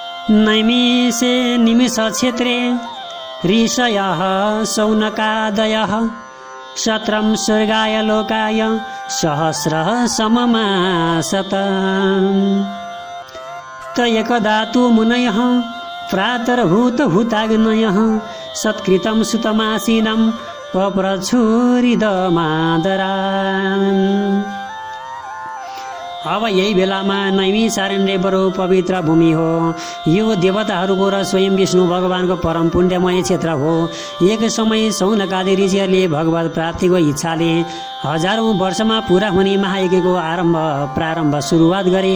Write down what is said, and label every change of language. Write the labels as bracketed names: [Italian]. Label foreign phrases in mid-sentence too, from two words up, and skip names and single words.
[Sanskrit] नैमिषे निमिष क्षेत्रे ऋषयः शौनकादयः शत्रं स्वर्गाय लोकाय सहस्रः सममासत। त एकदा तु मुनयः प्रातर्भूतभूताग्नयः सत्कृतं सुतमासीनं पप्रच्छुरिदमादरान्। [Nepali] अब यही बेलामा नैमिषारण्य बडो पवित्र भूमि हो। यो देवताहरूको र स्वयं विष्णु भगवानको परम पुण्यमय क्षेत्र हो। एक समय शौनकादि ऋषिहरूले भगवत प्राप्तिको इच्छाले हजारौँ वर्षमा पुरा हुने महायज्ञको प्रारम्भ सुरुवात गरे।